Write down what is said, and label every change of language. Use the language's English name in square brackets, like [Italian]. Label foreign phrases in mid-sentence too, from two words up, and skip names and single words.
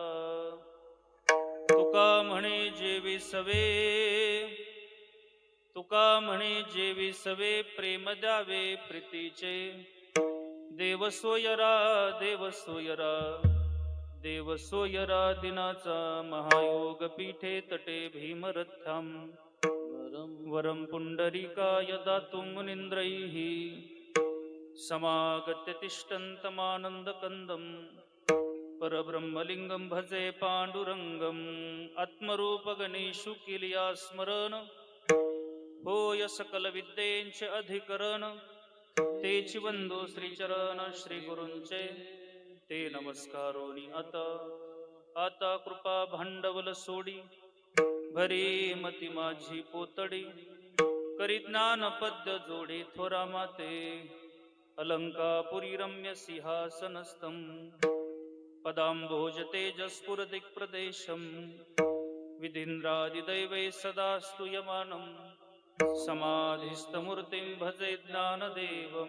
[Marathi] तुका म्हणे जेवी सवे, तुका म्हणे जेवी सवे, प्रेम द्यावे प्रीतीचे. देव सोयरा, देव सोयरा, देव सोयरा दिनाचा. [Sanskrit] महायोग पीठे तटे भीमरथ्याम, वरम पुंडरीकाय दातुं मुनींद्रैः. समागत्य तिष्ठन्तमानन्दकन्दं, परब्रह्मलिंगं भजे पांडुरंगं. [Marathi] आत्मरूप गणेशु किलिया स्मरण, होय सकल विद्येंचे अधिकरण. तेची वंदो श्रीचरण श्री गुरूंचे, ते नमस्कारोनी आता. आता कृपा भांडवल सोडी, भरी मती माझी पोतडी. करी ज्ञान पद्य जोडे थोरा माते, [Sanskrit] अलंकापुरी रम्य सिंहासनस्थं. पदाम्भोज तेजस्फुर दिक्प्रदेशं, विधीन्द्रादिदैवै सदा स्तूयमानं. समाधिस्थमूर्तिं भजे ज्ञानदेवम्.